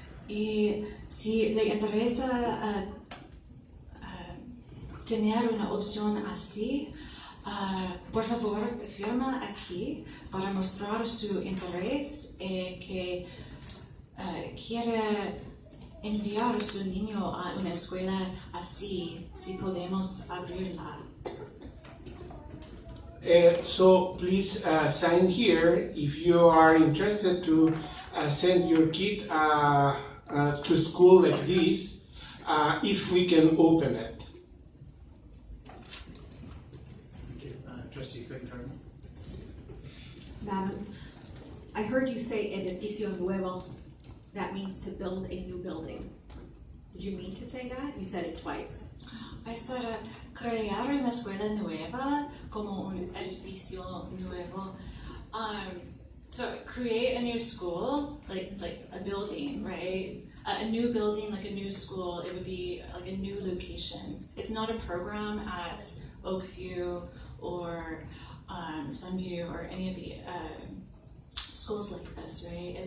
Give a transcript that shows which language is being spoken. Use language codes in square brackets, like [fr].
[es] Y si le interesa tener una opción así, por favor firma aquí para mostrar su interés y que quiere enviar a su niño a una escuela así, si podemos abrirla. [en] So please sign here if you are interested to send your kid to school like this, if we can open it. Okay, Trustee Clinton. Madam, I heard you say [es] edificio nuevo. [en] That means to build a new building. Did you mean to say that? You said it twice. I said [es] crear una escuela nueva como un edificio nuevo. [en] So create a new school, like a building, right? A new building, like a new school, it would be like a new location. It's not a program at Oakview or Sunview or any of the schools like this, right?